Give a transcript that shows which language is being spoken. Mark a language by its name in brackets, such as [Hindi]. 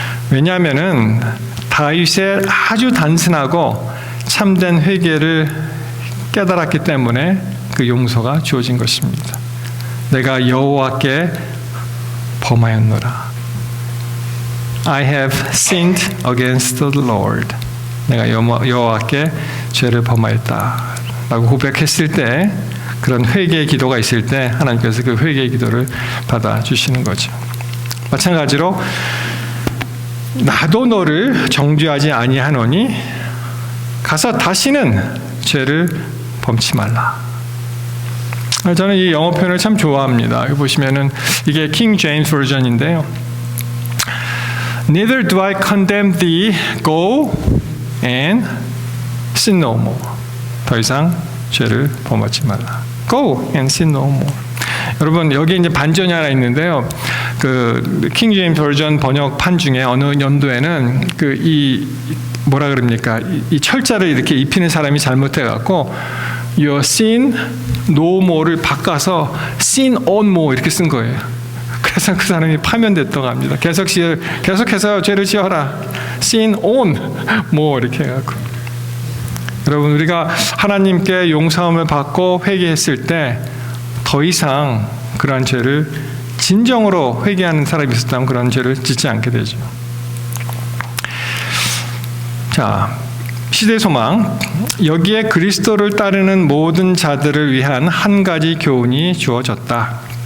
[Korean] 왜냐하면은 다윗의 아주 단순하고 참된 회개를 깨달았기 때문에 그 용서가 주어진 것입니다. 내가 여호와께 범하였노라. [English] I have sinned against the Lord. [Korean] 내가 여호와께 죄를 범하였다 라고 고백했을 때, 그런 회개의 기도가 있을 때 하나님께서 그 회개의 기도를 받아주시는 거죠. 마찬가지로 나도 너를 정죄하지 아니하노니 가서 다시는 죄를 범치 말라. 저는 이 영어 표현을 참 좋아합니다. 여기 보시면은 이게 킹 제임스 버전인데요. [English] Neither do I condemn thee, go and sin no more. [Korean] 더 이상 죄를 범하지 말라. [English] Go and sin no more. [Korean] 여러분 여기 이제 반전이 하나 있는데요. 그 킹 제임스 버전 번역판 중에 어느 연도에는 그 이 뭐라 그럽니까? 이 철자를 이렇게 입히는 사람이 잘못해 갖고 [English] your sin no more [Korean] 를 바꿔서 [English] sin on more [Korean] 이렇게 쓴 거예요. 그래서 그 사람이 파면됐다고 합니다. 계속해서 죄를 지어라. [English] sin on more [Korean] 이렇게 해갖고. 여러분 우리가 하나님께 용서함을 받고 회개했을 때 더 이상 그러한 죄를 진정으로 회개하는 사람이 있었다면 그런 죄를 짓지 않게 되죠. 자, 시대 소망. 여기에 그리스도를 따르는 모든 자들을 위한 한 가지 교훈이 주어졌다.